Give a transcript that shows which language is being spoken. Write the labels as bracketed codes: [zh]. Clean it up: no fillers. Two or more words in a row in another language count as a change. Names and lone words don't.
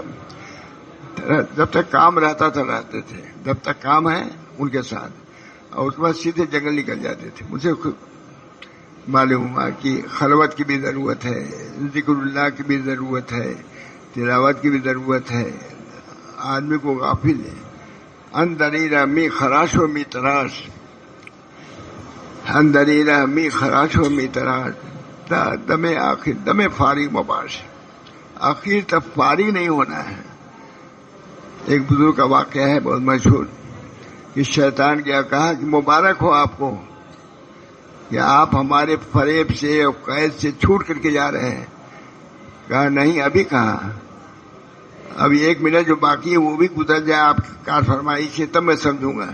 [ur] جب تک کام رہتا تھا رہتے تھے, جب تک کام ہے ان کے ساتھ, اور اس کے بعد سیدھے جنگل نکل جاتے تھے. مجھے معلوم ہوا کہ خلوت کی بھی ضرورت ہے, ذکر اللہ کی بھی ضرورت ہے, تلاوت کی بھی ضرورت ہے. آدمی کو غافل ہے. [fa] اندریرہ می خراش و می تراش, اندریرہ می خراش و می تراش, دم آخر دم فارغ مباش, [ur] آخر تب فارغ نہیں ہونا ہے. ایک بزرگ کا واقعہ ہے بہت مشہور کہ شیطان کیا کہا کہ مبارک ہو آپ کو کہ آپ ہمارے فریب سے اور قید سے چھوٹ کر کے جا رہے ہیں. کہا نہیں, ابھی کہاں, ابھی 1 منٹ جو باقی ہے وہ بھی گزر جائے آپ کی کار فرمائی سے, تب میں سمجھوں گا.